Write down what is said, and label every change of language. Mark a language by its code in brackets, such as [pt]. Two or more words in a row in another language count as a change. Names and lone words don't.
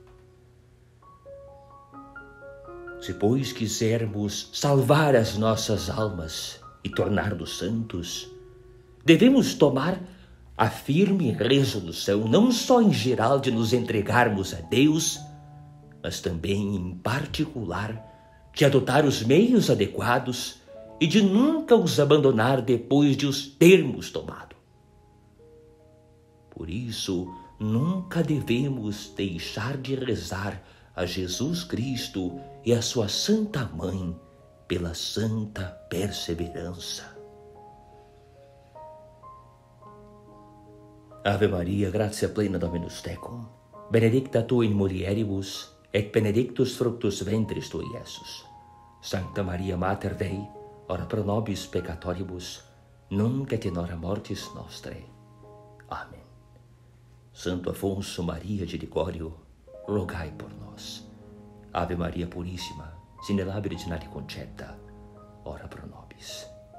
[pt] Se, pois, quisermos salvar as nossas almas e tornar-nos santos, devemos tomar a firme resolução, não só em geral, de nos entregarmos a Deus, mas também, em particular, de adotar os meios adequados e de nunca os abandonar depois de os termos tomado. Por isso, nunca devemos deixar de rezar a Jesus Cristo e a sua Santa Mãe pela santa perseverança. [la] Ave Maria, gratia plena Dominus tecum, benedicta tu in mulieribus, et benedictus fructus ventris tui, Iesus. Sancta Maria Mater Dei, ora pro nobis peccatoribus, nunc et in hora mortis nostrae. [pt] Amém. Santo Afonso Maria de Ligório, rogai por nós. [la] Ave Maria Purissima, sine labiris nati concepta, ora pro nobis.